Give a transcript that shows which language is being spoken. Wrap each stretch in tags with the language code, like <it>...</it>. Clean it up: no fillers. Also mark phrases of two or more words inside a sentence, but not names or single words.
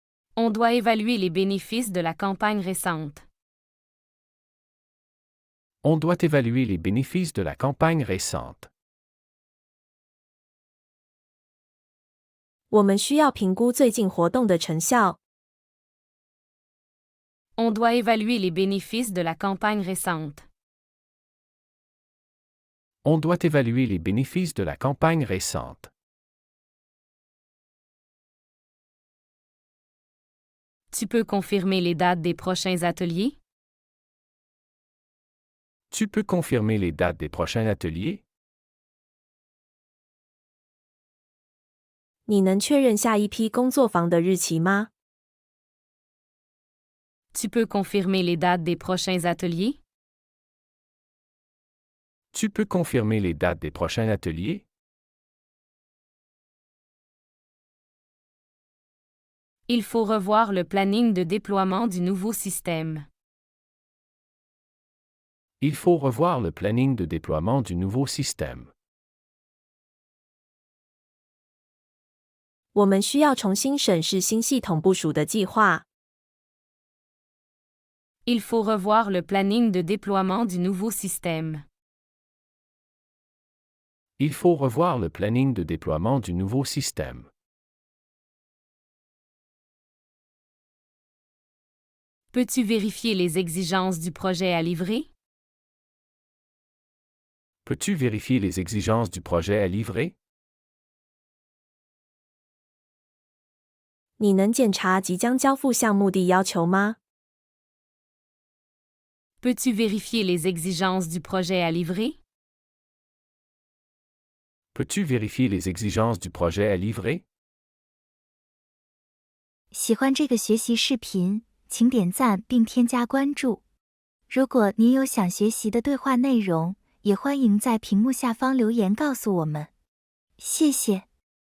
<fr>On doit évaluer les bénéfices de la campagne récente. On doit évaluer les bénéfices de la campagne récente.</fr> <zh>我们需要评估最近活动的成效。</zh> <fr>On doit évaluer les bénéfices de la campagne récente. On doit évaluer les bénéfices de la campagne récente. Tu peux confirmer les dates des prochains ateliers? Tu peux confirmer les dates des prochains ateliers?</fr> <zh>你能确认下一批工作坊的日期吗？</zh> <fr>Tu peux confirmer les dates des prochains ateliers? Tu peux confirmer les dates des prochains ateliers? Il faut revoir le planning de déploiement du nouveau système. Il faut revoir le planning de déploiement du nouveau système.</fr> <zh>我们需要重新审视新系统部署的计划。</zh> <fr>Il faut revoir le planning de déploiement du nouveau système. Il faut revoir le planning de déploiement du nouveau système. Peux-tu vérifier les exigences du projet à livrer? Peux-tu vérifier les exigences du projet à livrer?</fr> <zh>你能检查即将交付项目的要求吗？</zh> <fr>Peux-tu vérifier les exigences du projet à livrer? Peux-tu vérifier les exigences du projet à livrer?</fr> <zh>喜欢这个学习视频，请点赞并添加关注。如果您有想学习的对话内容，也欢迎在屏幕下方留言告诉我们。谢谢。</zh>